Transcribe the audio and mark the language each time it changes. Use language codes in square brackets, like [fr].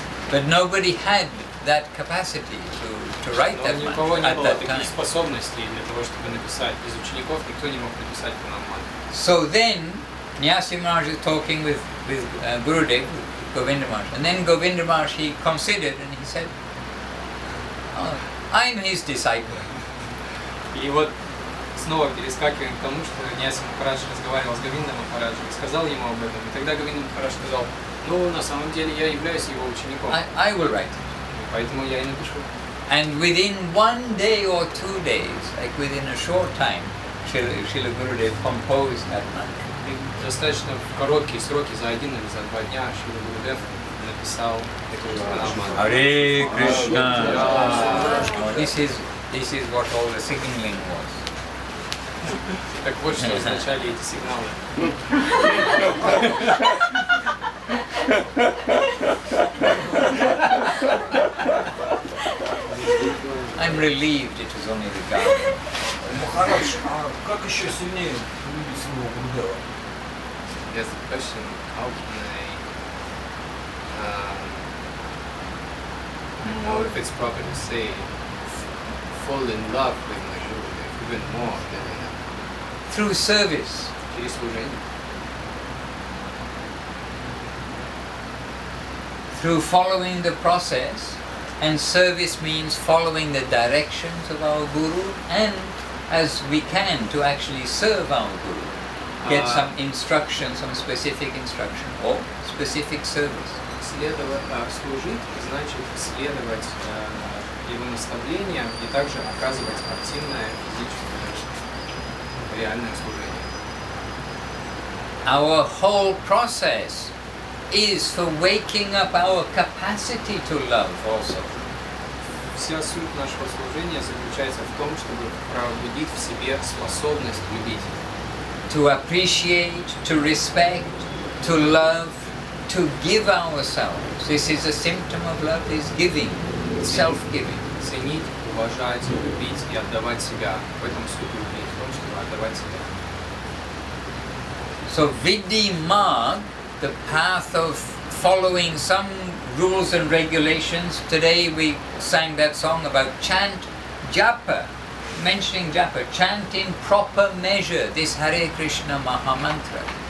[en] But nobody had that capacity to write that mantra. [ru] Но у никого не было таких [en] time. [ru] способностей для того, чтобы написать. Без учеников никто не мог написать пранам мантру. [en] So then, Nyasi Maharaj is talking with Gurudev, Govinda Maharaj, and then Govinda Maharaj, he considered and he said, oh, I'm his disciple. [ru] И вот снова перескакиваем к тому, что Няси Махарадж разговаривал с Говиндом Махараджем и сказал ему об этом. И тогда Говинда Махарадж сказал, ну, на самом деле я являюсь его учеником. [en] I will write. [ru] Поэтому я и напишу. [en] And within 1 day or 2 days, like within a short time, Srila Gurudev composed that mantra. [ru] И достаточно в короткие сроки, за 1 или за 2 дня, Шрила Гурудев написал эту пранам мантру. [en] Hare Krishna. This is what all the signaling was. [ru] Так вот, что означали эти сигналы. [en] I'm relieved it was only the garden. [ru] Махарадж, а как еще сильнее любить своего Гурудева? [en] Yes, the question, how can I don't know if it's proper to say, fall in love with my Gurudev even more than I am. Through service. [ru] Через служение. [en] Through following the process, and service means following the directions of our Guru, and as we can to actually serve our Guru, get some instruction, some specific instruction, or specific service. [ru] Служить значит следовать его наставлениям и также оказывать активное физическое, реальное служение. [en] Our whole process is for waking up our capacity to love also. [ru] Вся суть нашего служения заключается в том, чтобы пробудить в себе способность любить. [en] To appreciate, to respect, to love, to give ourselves. This is a symptom of love, is giving, self-giving. [ru] Ценить, уважать, любить и отдавать себя. В этом суть любви, в том, чтобы отдавать себя. [en] So Vidhi Marg, the path of following some rules and regulations. Today we sang that song about chant japa, mentioning japa, chant in proper measure this Hare Krishna Mahamantra.